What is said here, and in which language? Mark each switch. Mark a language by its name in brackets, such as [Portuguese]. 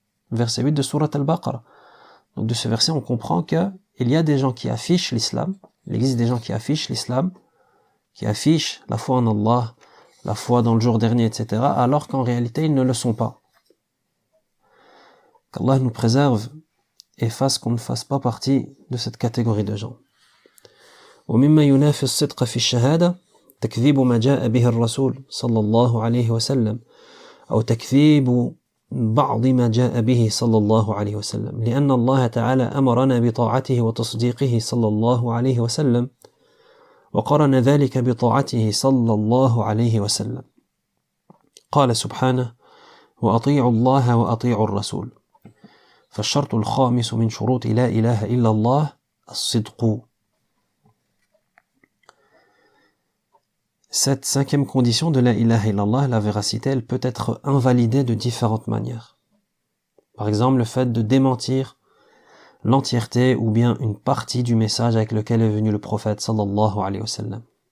[French] Verset 8 de Surat Al-Baqarah. Donc de ce verset, on comprend que il y a des gens qui affichent l'islam, il existe des gens qui affichent l'islam, qui affichent la foi en Allah, la foi dans le jour dernier, etc., alors qu'en réalité, ils ne le sont pas. Qu'Allah nous préserve et fasse qu'on ne fasse pas partie de cette catégorie de gens. [Arabic] ومما ينافي الصدق في الشهادة تكذيب ما جاء به الرسول صلى الله عليه وسلم أو تكذيب بعض ما جاء به صلى الله عليه وسلم لأن الله تعالى أمرنا بطاعته وتصديقه صلى الله عليه وسلم وقرن ذلك بطاعته صلى الله عليه وسلم قال سبحانه وأطيعوا الله وأطيعوا الرسول فالشرط الخامس من شروط لا إله إلا الله الصدق. [French] Cette cinquième condition de la ilaha illallah, la véracité, elle peut être invalidée de différentes manières. Par exemple, le fait de démentir l'entièreté ou bien une partie du message avec lequel est venu le prophète sallallahu alayhi wa sallam.